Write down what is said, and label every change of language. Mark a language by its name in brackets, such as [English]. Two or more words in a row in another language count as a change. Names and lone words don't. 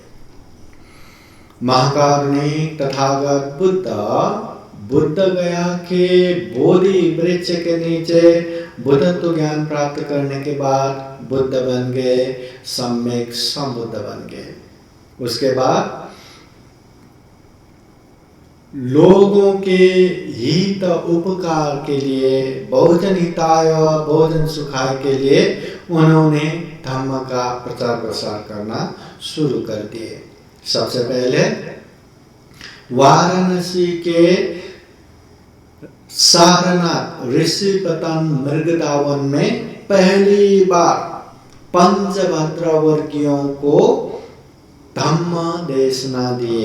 [Hindi] महाकारुणिक तथागत बुद्ध गया के बोधि वृक्ष के नीचे बुद्धत्व ज्ञान प्राप्त करने के बाद बुद्ध बन गए, सम्यक संबुद्ध बन गए। उसके बाद लोगों के हित उपकार के लिए, [Sanskrit] बहुजन हिताय बहुजन सुखाय [Hindi] के लिए उन्होंने धम्म का प्रचार प्रसार करना शुरू कर दिए। सबसे पहले वाराणसी के सारनाथ ऋषिपतन मृगदावन में पहली बार पंचभद्र वर्गियों को धम्म देशना दिए।